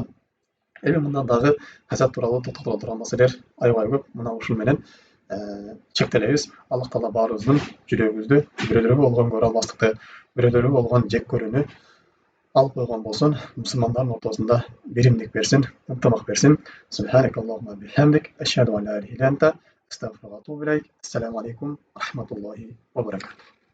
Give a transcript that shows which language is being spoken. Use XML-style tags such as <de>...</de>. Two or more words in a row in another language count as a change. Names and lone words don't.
<ky>Эми мындан дагы хасад тууралуу токтоло турган маселелер аябай көп. Мына ушул менен чектелебиз. Аллах Таала баарыбыздын жүрөгүбүздү бирөөлөргө болгон көралбастыкты, бирөөлөргө болгон жек көрүүнү алып койгон болсун. Мусулмандардын ортосунда биримдик берсин, ынтымак берсин.</ky> <ar>سبحانك اللهم وبحمدك، أشهد أن لا إله إلا أنت، أستغفرك وأتوب إليك. السلام عليكم ورحمة الله وبركاته.</ar>